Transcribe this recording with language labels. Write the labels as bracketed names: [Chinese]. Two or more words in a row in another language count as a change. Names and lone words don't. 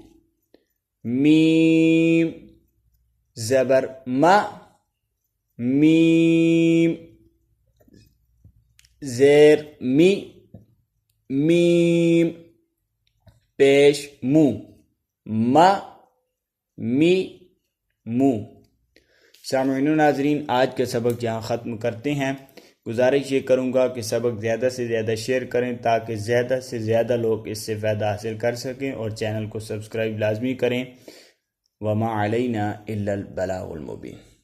[Urdu] میم زبر ما، میم زیر می، میم پیش مو، ما می مو. سامعین ناظرین، آج کا سبق یہاں ختم کرتے ہیں. گزارش یہ کروں گا کہ سبق زیادہ سے زیادہ شیئر کریں تاکہ زیادہ سے زیادہ لوگ اس سے فائدہ حاصل کر سکیں، اور چینل کو سبسکرائب لازمی کریں. [Arabic] وما علينا إلا البلاغ المبين.